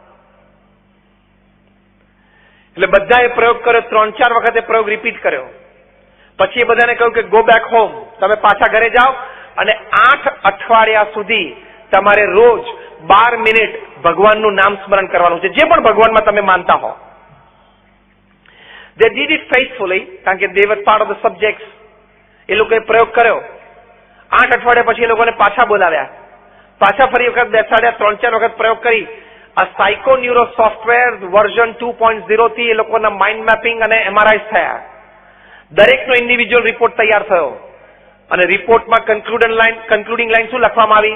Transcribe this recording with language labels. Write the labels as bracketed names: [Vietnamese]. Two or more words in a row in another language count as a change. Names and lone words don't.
[Gujarati] એટલે બધાએ પ્રયોગ કર્યો. 3-4 વખત એ પ્રયોગ રિપીટ કર્યો. પછી એ બધાને કહ્યું કે [English] go back home, [Gujarati] તમે પાછા ઘરે જાઓ અને 8 અઠવાડિયા સુધી તમારે રોજ 12 મિનિટ ભગવાનનું નામ સ્મરણ કરવાનું છે, જે પણ ભગવાનમાં તમે માનતા હો. [English] They did it faithfully, [Gujarati] કારણ કે [English] they were part of the subjects. [Gujarati] એ લોકોએ પ્રયોગ કર્યો. 8 અઠવાડિયા પછી એ લોકોને પાછા બોલાવ્યા. પાછા ફરી વખત બેસાડ્યા. 3-4 વખત પ્રયોગ કરી. આ સાયકોન્યુરો સોફ્ટવેર વર્ઝન 2.0 થી એ લોકોના [English] mind mapping [Gujarati] અને એમઆરઆઈ થયા. દરેકનો ઇન્ડિવિજ્યુઅલ રિપોર્ટ તૈયાર થયો. અને રિપોર્ટમાં [English] concluding line [Gujarati] શું લખવામાં આવી?